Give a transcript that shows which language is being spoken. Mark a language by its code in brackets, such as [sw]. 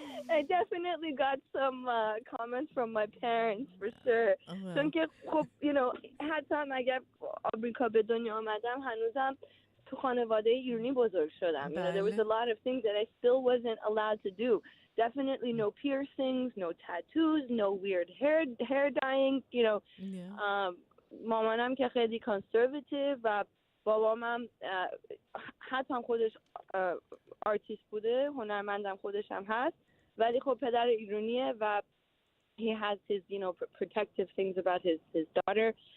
[en] I definitely got some comments from my parents for sure. [fa] چون که خب you know حتی اگر آمریکا به دنیا آمدم هنوزم تو خانواده ایرانی بزرگ شدم. [en] You know, there was a lot of things that I still wasn't allowed to do. Definitely no piercings, no tattoos, no weird hair dyeing, you know. [fa] مامانم که خیلی conservative و بابامم حتی هم خودش آرتیست بوده، هنرمندم خودش هم هست، ولی خب پدر ایرانیه و [en] he has his, you know, protective things about his daughter.